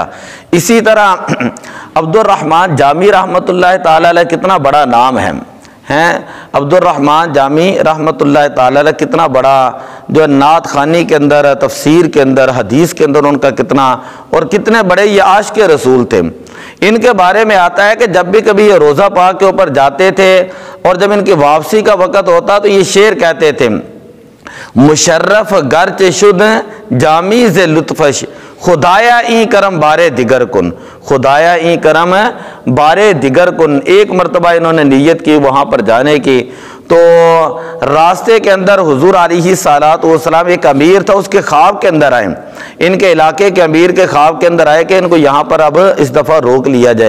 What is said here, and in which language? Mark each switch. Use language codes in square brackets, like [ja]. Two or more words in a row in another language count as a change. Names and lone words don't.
[ur] اسی طرح عبد الرحمن جامی [ar] رحمۃ اللہ تعالیٰ علیہ [ur] کتنا بڑا نام ہے، عبد الرحمن جامی [ar] رحمۃ اللہ تعالیٰ علیہ [ur] کتنا بڑا جو نعت خوانی کے اندر، تفسیر کے اندر، حدیث کے اندر ان کا کتنا، اور کتنے بڑے یہ عاشق رسول تھے۔ ان کے بارے میں آتا ہے کہ جب بھی کبھی یہ روزہ پاک کے اوپر جاتے تھے اور جب ان کی واپسی کا وقت ہوتا تو یہ شعر کہتے تھے، [fa] مشرف گرچ شد جامی ز لطفش خدایا این کرم بارے دیگر کن، خدایا این کرم بارے دیگر کن۔ [ur] ایک مرتبہ انہوں نے نیت کی وہاں پر جانے کی، تو راستے کے اندر حضور علیہ السلام ایک امیر تھا، اس کے خواب کے اندر آئے، ان کے علاقے کے امیر کے خواب کے اندر آئے کہ ان کو یہاں پر اب اس دفعہ روک لیا جائے۔